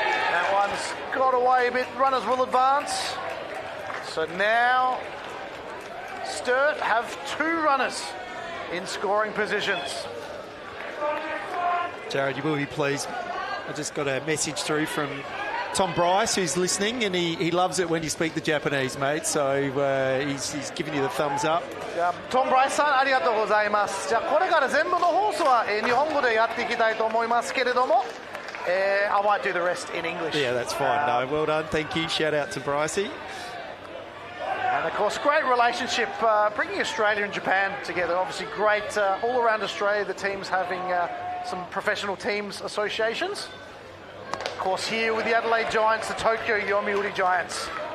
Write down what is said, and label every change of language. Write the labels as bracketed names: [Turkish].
[English] That one's got away a bit. Runners will advance. So now Sturt have 2 runners in scoring positions. Jared, you will be pleased. I just got a message through from Tom Bryce, who's listening, and he loves it when you speak the Japanese, mate. So he's giving you the thumbs up. [Japanese] Tom Bryce さん、ありがとうございます。じゃあこれから全部の放送は日本語でやっていきたいと思いますけれども、 [English] I might do the rest in English. Yeah, that's fine. No, well done. Thank you. Shout out to Brycey. And of course, great relationship bringing Australia and Japan together. Obviously, great all around Australia. The teams having some professional teams associations. Of course, here with the Adelaide Giants, the Tokyo Yomiuri Giants.